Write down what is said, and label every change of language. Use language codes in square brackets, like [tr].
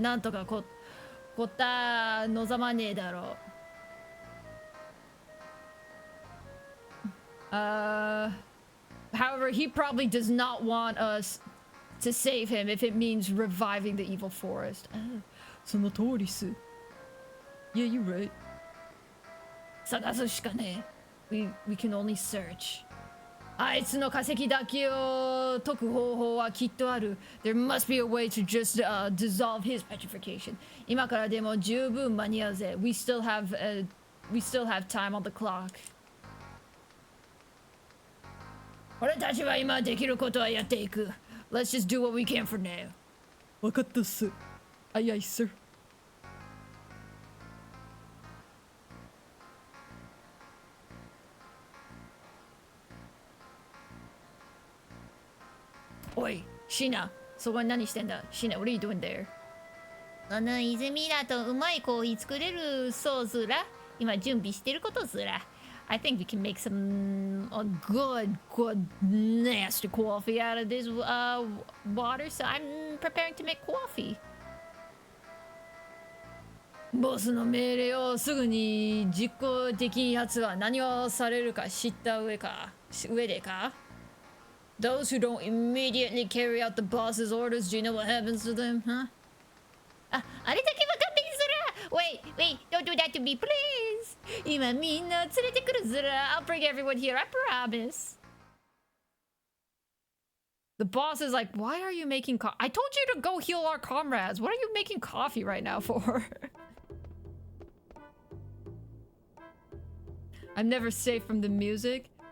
[ja] なんとかこった望まねえだろう。 [en] However, he probably does not want us to save him if it means reviving the evil forest. [ja] その通りっす。 [en] Yeah, you're right. [ja] 探すしかねえ。 [en] We can only search. [ja] あいつの化石だけを解く方法はきっとある。 [en] There must be a way to just dissolve his petrification. [ja] 今からでも十分間に合うぜ。 [en] We still have time on the clock. [ja] 俺たちは今できることはやっていく。 [en] Let's just do what we can for now. [ja] わかったっす。アイアイス。おい、シナ、そこに何してんだ？ [en] シナ、what are you doing there? [ja] この泉だとうまいコーヒー作れるそうずら。今準備してることずら。 [en] I think we can make some good nasty coffee out of this water, so I'm preparing to make coffee. [ja] ボスの命令をすぐに実行できんやつは何をされるか知った上でか [en] Those who don't immediately carry out the boss's orders, do you know what happens to them, huh? [ja] あ、あれだけは勘弁する。 [en] Wait, don't do that to me, please. [ja] 今みんな連れてくるずら。 [en] I'll bring everyone here, I promise. The boss is like, why are you making coffee? I told you to go heal our comrades. What are you making coffee right now for? I'm never safe from the music.